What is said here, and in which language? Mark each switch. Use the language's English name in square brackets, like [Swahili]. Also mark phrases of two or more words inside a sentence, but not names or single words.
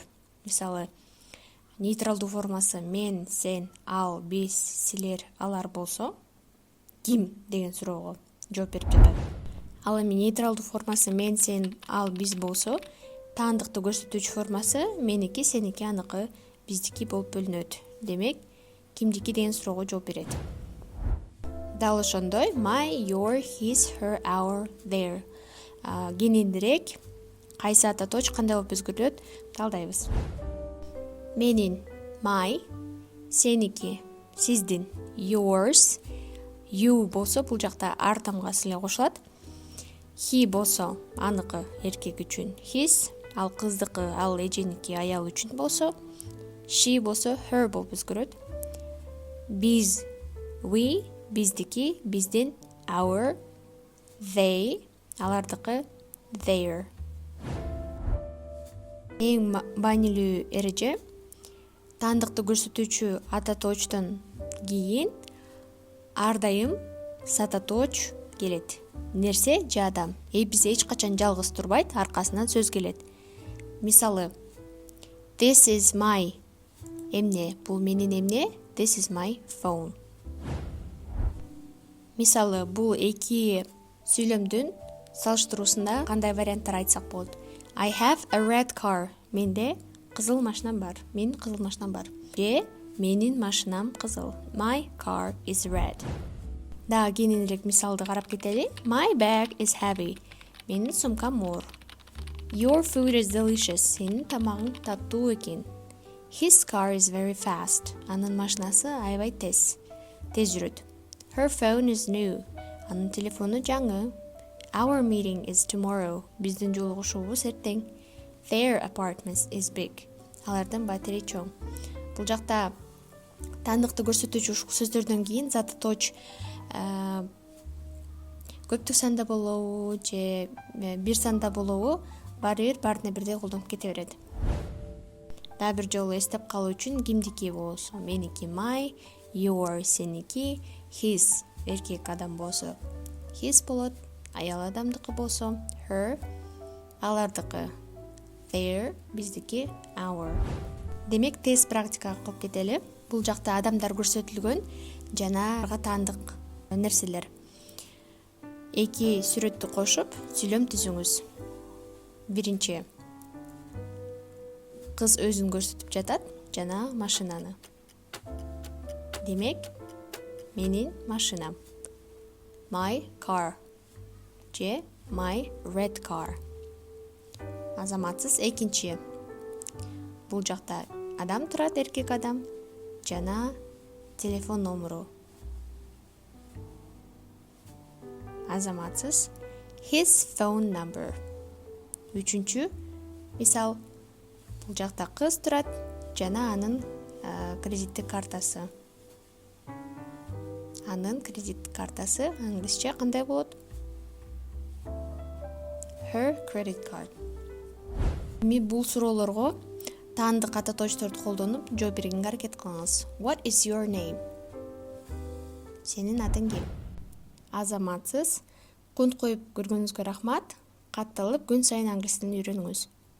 [Kyrgyz] Мисалы, нейтралдуу формасы мен, сен, ал, биз, силер, алар болсо, ким деген суроого жооп берип жатат. Ал эми нейтралдуу формасы мен, сен, ал, биз болсо, таандыкты көрсөтүүчү формасы меники, сеники, аныкы, биздики болуп бөлүнөт. Демек, кимдики деген суроого жооп берет. Дал ошондой [English] my, your, his, her, our, their. [Kyrgyz] Кененирээк кайсы ататооч кандай болуп өзгөрүлөт талдайбыз. Менин my, сеники, сиздин [English] yours, you [Kyrgyz] болсо бул жакта ар тамгасы эле кошулат. He болсо аныкы эркек үчүн his, ал кыздыкы, ал эженики, аял үчүн болсо, she болсо her болуп өзгөрөт. Биз, we, биздики, биздин [English] our, they, [Kyrgyz] алардыкы their. Эң маанилүү эреже таандыкты көрсөтүүчү ататоочтон кийин ар дайым сататооч келет. Нерсе же адам. Биз эч качан жалгыз турбайт, аркасынан сөз келет. Мисалы, [English] this is my [Kyrgyz] эмне, бул менин эмне, [English] this is my phone. [Kyrgyz] Мисалы, бул эки сүйлөмдүн салыштыруусунда кандай варианттар айтсак болот? [English] I have a red car. [Kyrgyz] Менде кызыл машинам бар. Менин кызыл машинам бар. Же менин машинам кызыл. [English] My car is red. [Kyrgyz] Дагы кененирээк мисалды карап кетели. [English] My bag is heavy. [Kyrgyz] Менин сумкам оор. [English] Your food is delicious. [Kyrgyz] Сенин тамагың таттуу экен. [English] His car is very fast. [Kyrgyz] Анын машинасы аябай тез жүрөт. [English] Her phone is new. [Kyrgyz] Анын телефону жаңы. [English] Our meeting is tomorrow. [Kyrgyz] Биздин жолугушуубуз эртең. [English] Their apartment is big. [Kyrgyz] Алардын батири чоң. Бул жакта таандыкты көрсөтүүчү сөздөрдөн кийин зататооч көптүк санда болобу же бир санда болобу баарына бирдей колдонуп кете берет. Дагы бир жолу эстеп калуу үчүн кимдики болсо меники [English] my, your [Kyrgyz] сеники, his эркек адам болсо his болот, аял адамдыкы болсо her, алардыкы their, биздики our. Демек тез практикага кылып кетели. Бул жакта адамдар көрсөтүлгөн жана таандык нерселер. Эки сүрөттү кошуп сүйлөм түзүңүз. Биринчи, кыз өзүн көрсөтүп жатат жана машинаны. Демек, менин машинам. [English] My car же my red car. [Kyrgyz] Азаматсыз. Экинчи, бул жакта адам турат, эркек адам жана телефон номеру. Азаматсыз. [English] His phone number. [Kyrgyz] Үчүнчү мисал, бул жакта кыз турат жана анын кредиттик картасы. Анын кредиттик картасы англисче кандай болот? [English] Her credit card. [Kyrgyz] Бул суроолорго таандык ататоочторду колдонуп жооп бергенге аракет кылыңыз. [English] What is your name? [Kyrgyz] Сенин атың ким? Азаматсыз. Конт коюп көргөнүңүзгө рахмат. Катталып күн сайын англис тилин үйрөнүңүз.